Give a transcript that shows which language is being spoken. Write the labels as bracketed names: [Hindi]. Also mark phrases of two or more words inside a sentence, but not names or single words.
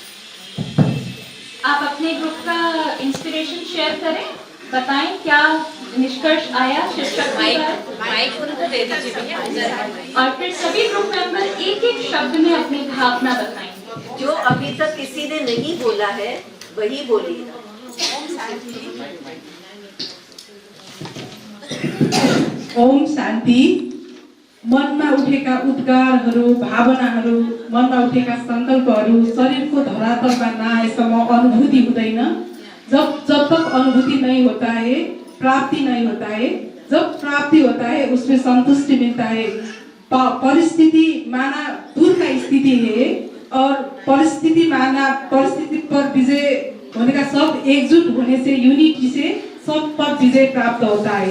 [Hindi] आप अपने ग्रुप का इंस्पिरेशन शेयर करें, बताएं क्या निष्कर्ष आया शिव शक्ति का। और फिर सभी ग्रुप मेंबर एक एक शब्द में अपनी भावना बताएंगे। जो अभी तक किसी ने नहीं बोला है वही बोलिएगा। ओम शांति। [Nepali] मनमा उठेका उद्गारहरू, भावनाहरू, मनमा उठेका सङ्कल्पहरू शरीरको धरातलमा नआएसम्म अनुभूति हुँदैन। [Hindi] जब तक अनुभूति नहीं होता है, प्राप्ति नहीं होता है। जब प्राप्ति होता है उसमें संतुष्टि मिलता है। परिस्थिति माना दूर का स्थिति है और परिस्थिति माना परिस्थिति पर विजय होने का शब्द एकजुट होने से, यूनिटी से सब पर विजय प्राप्त होता है।